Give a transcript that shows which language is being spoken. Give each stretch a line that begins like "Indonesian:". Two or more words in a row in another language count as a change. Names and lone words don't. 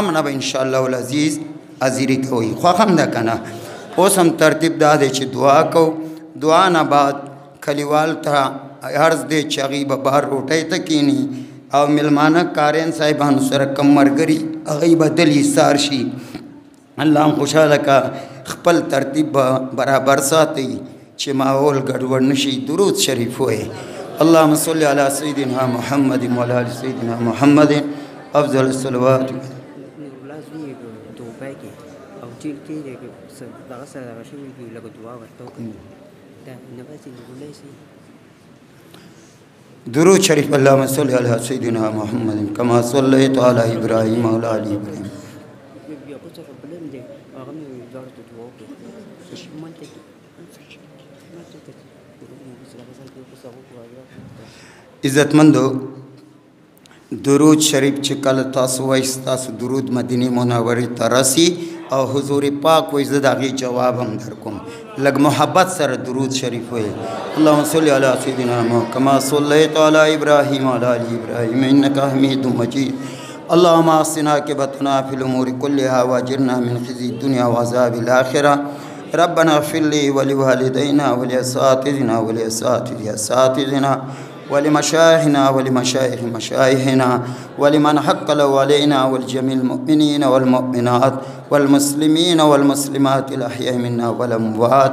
Pashto: نه به
Arabic: انشاءالله العزیز
Pashto: حاضري کوئ خوښ هم ده که نه اوس هم ترتیب دا دی چې دعا کوو دعا نه بعد کلیوال ته عرض دی چې هغوی به بهر روټۍ ته کښېني او میلمانه قاریان صاحبانو سره کم ملګري هغوی به دل ایثار شي الله هم خوشحاله که خپل ترتیب به برابر ساتئ چې ماحول ګډوډ نشي درود شریف وایي.
Arabic: اللهم صل علی سیدنا محمد وعلى آل سیدنا محمد افضل الصلوات.
Pashto: درود شریف.
Arabic: اللهم صل علی سیدنا محمد کما صلیت علی ابراهیم وعلى آل ابراهیم.
Pashto: عزتمندو درود شریف چې کله تاسو وایي ستاسو درود مدینه منورې ته رسي او حضور پاک وایي زه د هغې جواب هم درکوم. لږ محبت سره درود شریف وایي.
Arabic: اللهم صل علی سیدنا محمد کما صلیت علی ابراهیم وعلى آل ابراهیم انک حمید مجید. اللهم احسن عاقبتنا فی الامور کلها واجرنا من خزي الدنيا وعذاب الاخره. ربنا اغفر لي ولوالدينا ولأساتذتنا ولأساتذتنا ولمشايخنا ولمشايخ مشايخنا ولمن حق له علينا ولجميع المؤمنين والمؤمنات والمسلمين والمسلمات الأحياء منا والأموات.